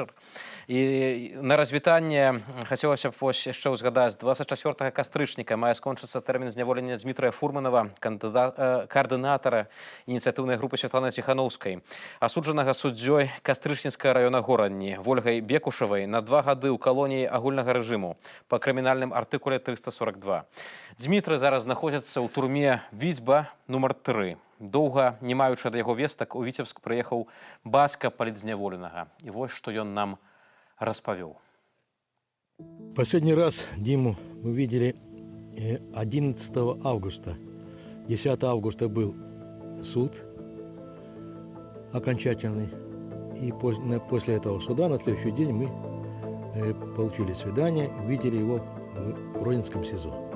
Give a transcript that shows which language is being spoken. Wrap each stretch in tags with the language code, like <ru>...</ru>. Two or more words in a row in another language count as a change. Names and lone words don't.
<be>І на развітанне хацелася б вось яшчэ ўзгадаць, 24 кастрычніка мае скончыцца тэрмін зняволення Дмітрая Фурманова, каардынатара ініцыятыўнай групы Святланы Ціханаўскай, асуджанага суддзёй Кастрычніцкага района Горанні Вольгай Бекушавай на 2 гады ў калоніі агульнага рэжыму па крымінальным артыкуле 342. Дмітрый зараз знаходзіцца ў турме Віцьба нумар 3. Доўга, не маючы ад яго вестак, у Віцебск прыехаў бацька палітзняволенага. І вось што ён нам распавёў.</be> <ru>Последний раз Диму мы видели 11 августа. 10 августа был суд окончательный. И после этого суда на следующий день мы получили свидание, видели его в Родинском СИЗО.</ru>